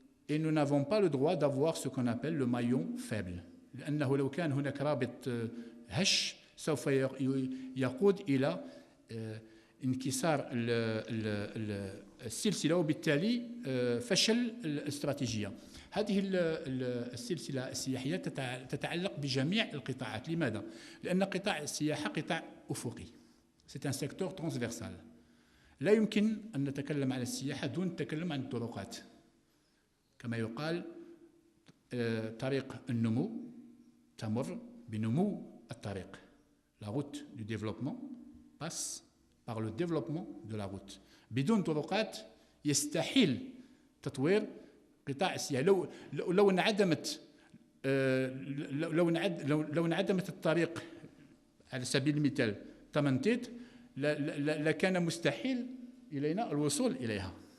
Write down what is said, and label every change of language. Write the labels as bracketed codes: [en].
[fr] Et nous n'avons pas le droit d'avoir ce qu'on appelle le maillon faible. [ar] لأنه لو كان هناك رابط هش سوف يقود إلى انكسار السلسلة وبالتالي فشل الاستراتيجية. هذه السلسلة السياحية تتعلق بجميع القطاعات. لماذا؟ لأن قطاع السياحة قطاع أفقي، [fr] c'est un secteur transversal. [ar] لا يمكن أن نتكلم عن السياحة دون التكلم عن الطرقات. كما يقال طريق النمو تمر بنمو الطريق. [fr] La route du développement passe par le développement de la route. [ar] بدون طرقات يستحيل تطوير قطاع السياحة. لو انعدمت الطريق على سبيل المثال تمنتيت لكان مستحيل إلينا الوصول إليها.